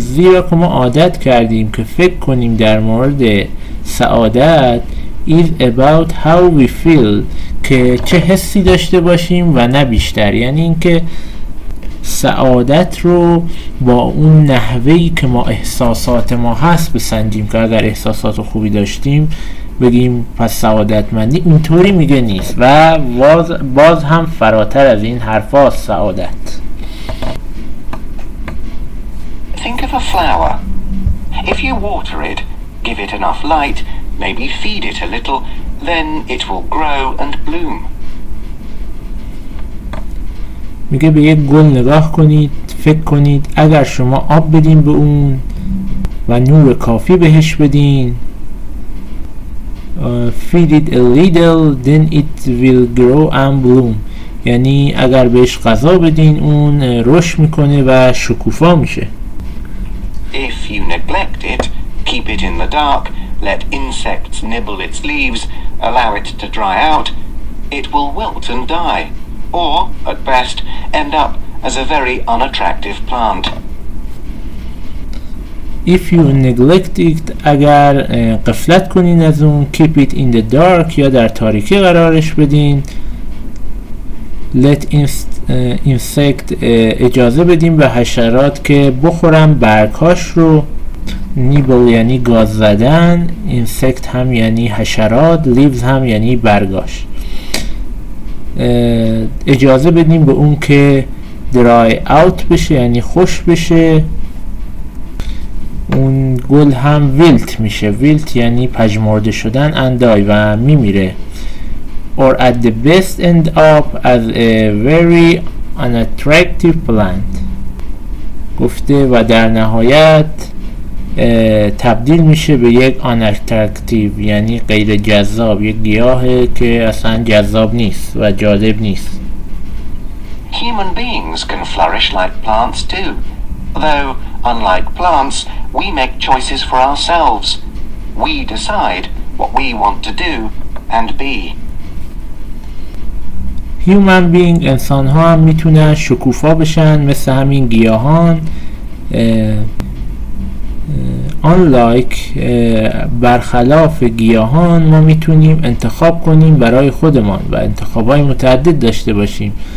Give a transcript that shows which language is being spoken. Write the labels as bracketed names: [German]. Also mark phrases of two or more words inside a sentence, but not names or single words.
[Persian] زیرا که ما عادت کردیم که فکر کنیم در مورد سعادت [English] is about how we feel [Persian] که چه حسی داشته باشیم و نه بیشتر، یعنی اینکه سعادت رو با اون نحوهی که ما احساسات ما هست بسنجیم که اگر احساسات خوبی داشتیم بگیم پس سعادتمندی. اینطوری میگه نیست و باز هم فراتر از این حرفا سعادت. [English] Think of a flower. If you water it, give it enough light, maybe feed it a little, then it will grow and bloom. [Persian] میگه به یک گل نگاه کنید، فکر کنید اگر شما آب بدین به اون و نور کافی بهش بدین، [English] feed it a little then it will grow and bloom، [Persian] یعنی اگر بهش غذا بدین اون رشد میکنه و شکوفا میشه. [English] If you neglect it, keep it in the dark, let insects nibble its leaves, allow it to dry out, it will wilt and die, or, at best, end up as a very unattractive plant. If you neglect it، [Persian] اگر غفلت کنین از اون، [English] keep it in the dark [Persian] یا در تاریکی قرارش بدین، [English] let insect [Persian] اجازه بدین به حشرات که بخورن برگهاش رو، nibble یعنی گاز زدن، insect هم یعنی حشرات، leaves هم یعنی برگاش. اجازه بدین به اون که [English] dry out [Persian] بشه یعنی خشک بشه، اون گل هم ویلت میشه، ویلت یعنی پژمرده شدن، اندای و میمیره. [English] or at the best end up as a very unattractive plant. [Persian] گفته و در نهایت تبدیل میشه به یک unattractive یعنی غیر جذاب، یک گیاه که اصلا جذاب نیست و جالب نیست. [English] Human beings can flourish like plants too, though, unlike plants, we make choices for ourselves. We decide what we want to do and be. Human being [Persian] انسان ها هم میتونن شکوفا بشن مثل همین گیاهان. Unlike برخلاف گیاهان ما میتونیم انتخاب کنیم برای خودمان و انتخابای متعدد داشته باشیم.